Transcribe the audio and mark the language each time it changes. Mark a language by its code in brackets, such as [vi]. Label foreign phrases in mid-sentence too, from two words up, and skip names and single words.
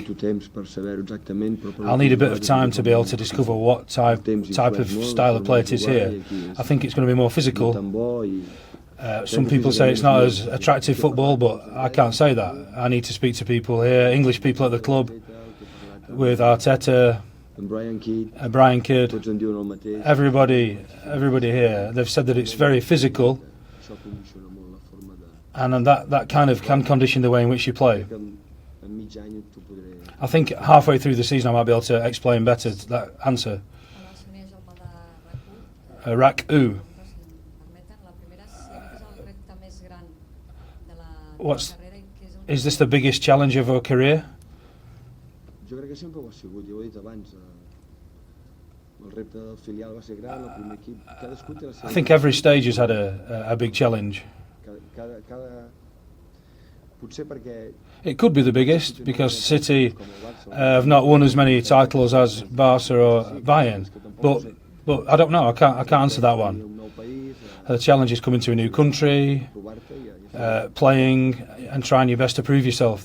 [en] I'll need a bit of time to be able to discover what type of style of play it is here. I think it's going to be more physical. Some people say it's not as attractive football, but I can't say that. I need to speak to people here, English people at the club, with Arteta, Brian Kidd, [ca] tots en diuen el mateix. [en] Everybody here, they've said that it's very physical, [ca] Això condiciona molt la forma de... [en] and that kind of can condition the way in which you play. [ca] En mig any t'ho podré... [en] I think halfway through the season I might be able to explain better that answer. RAC-U. Is this the biggest challenge of our career? [ca] Jo crec que sempre ho ha sigut, ja ho he dit abans. El repte del filial va ser gran, el primer equip... Cadascú té la seva... [en] I think every stage has had a big challenge. [ca] Potser perquè... [en] It could be the biggest because City have not won as many titles as Barca or Bayern, but I don't know. I can't answer that one. The challenge is coming to a new country, playing and trying your best to prove yourself.